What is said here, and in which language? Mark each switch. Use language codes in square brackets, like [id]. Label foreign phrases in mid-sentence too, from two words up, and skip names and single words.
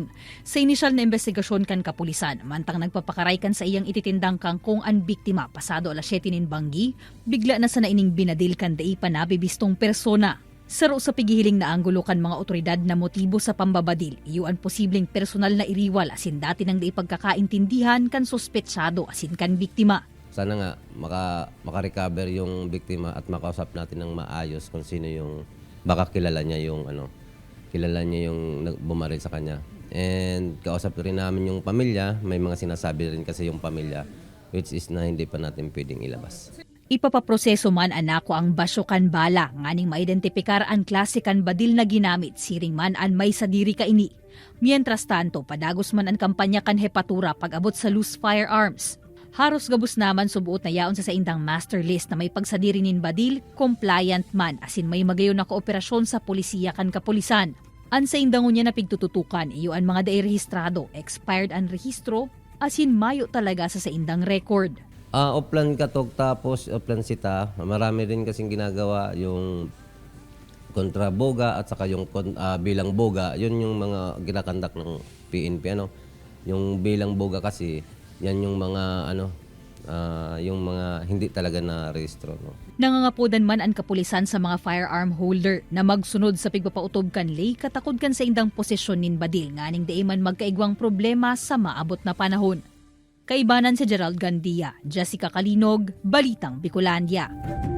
[bik] Sa inisyal na investigasyon kan kapulisan, mantang nagpapakaray kan sa iyang ititindang kangkong ang biktima pasado alas 7 nin Banggi, bigla na sa naining binadil kan daipan na bibistong persona. Saro sa pigihiling na anggulo kan mga otoridad na motibo sa pambabadil, iyon posibleng personal na iriwal asin dati nang daipagkakaintindihan kan sospetsado asin kan biktima. [tl] Sana nga maka-recover yung biktima at makausap natin ng maayos kung sino yung baka kilala niya yung bumaril sa kanya. And kausap rin namin yung pamilya, may mga sinasabi rin kasi yung pamilya [en] which is [tl] na hindi pa natin pwedeng ilabas. [bik] Ipapaproseso man anako ang basyokan bala nganing maidentifikar ang klase kan badil na ginamit siring man an may sadiri kaini. [es] Mientras tanto, [bik] padagos man ang kampanya kan hepatura pag-abot sa [en] loose firearms. [bik] Haros gabus naman subuot na yaon sa saindang master list na may pagsadiri nin badil, compliant man asin may magayon na kooperasyon sa polisiya kan kapulisan. An sa indangon niya na pigtututukan iyo ang mga rehistrado, expired ang rehistro, asin mayo talaga sa saindang record. [tl] Oplan katok tapos oplan sita, marami rin kasing ginagawa yung kontra boga at saka yung bilang boga, yun yung mga ginakandak ng PNP Yung bilang boga kasi yan yung mga yung mga hindi talaga na rehistro. [bik] Nangangapodan man ang kapulisan sa mga [en] firearm holder [bik] na magsunod sa pigpapautob kan lay katakod kan sa indang posisyon nin badil nganing di man magkaigwang problema sa maabot na panahon. Kaibanan si Gerald Gandia, Jessica Kalinog, Balitang Bicolandia.